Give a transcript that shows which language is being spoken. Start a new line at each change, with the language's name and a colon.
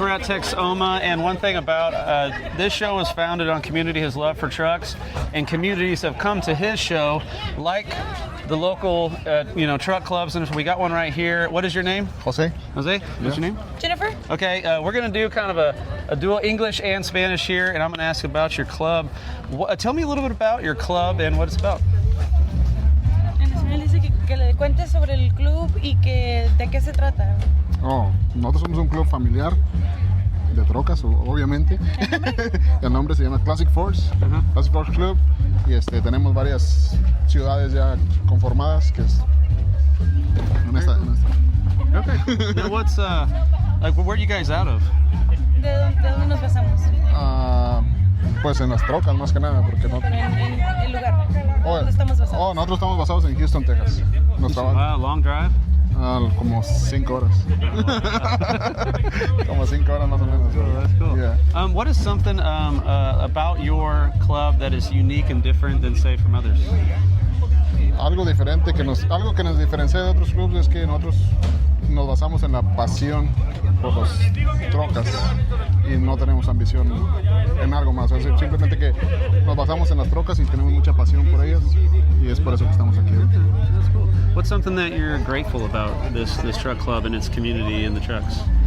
English: We're at Texoma, and one thing about this show is founded on community, his love for trucks, and communities have come to his show, like the local, truck clubs. And we got one right here. What is your name? Jose. Jose? What's your name? Jennifer. Okay, we're going to do kind of a dual English and Spanish here, and I'm going to ask about your club. Tell me a little bit about your club and what it's about.
Spanish: En español dice que le cuentes sobre el club y que de qué se trata. Nosotros somos un club familiar de trocas, obviamente. El nombre se llama Classic Force, Classic Force Club, y tenemos varias ciudades ya conformadas, que es en esta.
English: Okay. Now what's where are you guys out of?
Spanish: ¿De dónde nos basamos? Pues en las trocas más que nada, porque no. En el lugar. ¿Dónde estamos basados? Nosotros estamos basados en Houston, Texas.
English: Wow, long drive.
Spanish: Como 5 horas. Como 5 horas más o menos.
English: Oh, that's cool. Yeah. What is something about your club that is unique and different than, say, from others?
Spanish: Algo diferente algo que nos diferencia de otros clubes es que nosotros nos basamos en la pasión por las trocas y no tenemos ambición en algo más. Es decir, simplemente que nos basamos en las trocas y tenemos mucha pasión por ellas, y es por eso que estamos aquí.
English: That's cool. What's something that you're grateful about this truck club and its community and the trucks?